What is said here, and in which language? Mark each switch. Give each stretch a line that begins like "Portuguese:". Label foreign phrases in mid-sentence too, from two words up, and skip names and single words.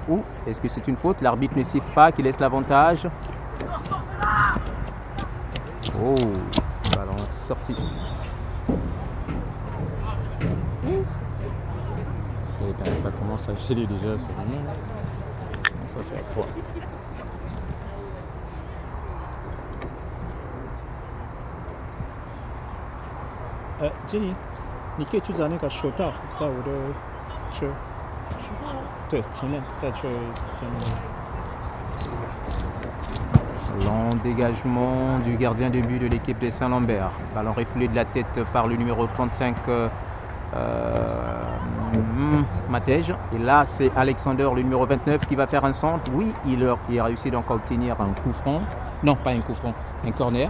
French: Est-ce que c'est une faute? L'arbitre ne siffle pas, qui laisse l'avantage. Oh, ballon sorti. Et ben, ça commence à geler déjà sur le monde. Ça fait froid.
Chinese: Jenny,你可以去找那个手套，在我的车。对，前面在车前面。
French: Long dégagement du gardien de but de l'équipe de Saint-Lambert. Ballon refoulé de la tête par le numéro 35 Matej. Et là, c'est Alexander, le numéro 29, qui va faire un centre. Oui, il a réussi donc à obtenir un coup franc. Non, pas un coup franc, un corner.